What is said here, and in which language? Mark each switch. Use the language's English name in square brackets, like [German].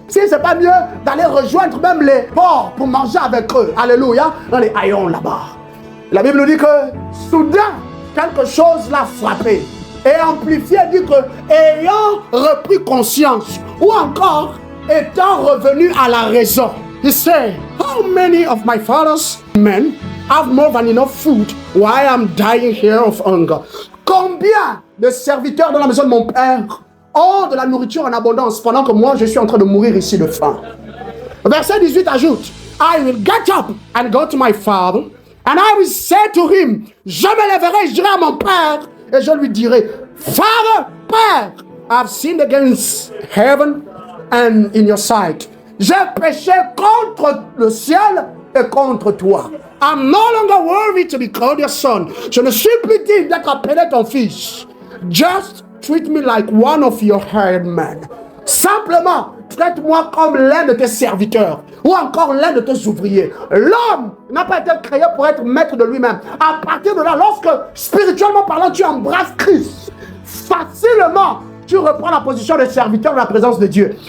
[French] Si c'est pas mieux d'aller rejoindre même les porcs pour manger avec eux. Alléluia. Dans les haillons là-bas. La Bible nous dit que soudain, quelque chose l'a frappé. Et amplifié dit que ayant repris conscience ou encore étant revenu à la raison. [English] He said, how many of my father's men have more than enough food while I am dying here of hunger? [French] Combien de serviteurs dans la maison de mon père ont de la nourriture en abondance pendant que moi je suis en train de mourir ici de faim? Verset 18 ajoute, [English] I will get up and go to my father and I will say to him, [French] je me lèverai, je dirai à mon père et je lui dirai, [English] Father, Père, I've sinned against heaven and in your sight. [French] J'ai péché contre le ciel et contre toi. [English] I'm no longer worthy to be called your son. [French] Je ne suis plus digne d'être appelé ton fils. [English] Just treat me like one of your hired men. [French] Simplement, traite-moi comme l'un de tes serviteurs ou encore l'un de tes ouvriers. L'homme n'a pas été créé pour être maître de lui-même. À partir de là, lorsque spirituellement parlant, tu embrasses Christ, facilement, tu reprends la position de serviteur dans la présence de Dieu.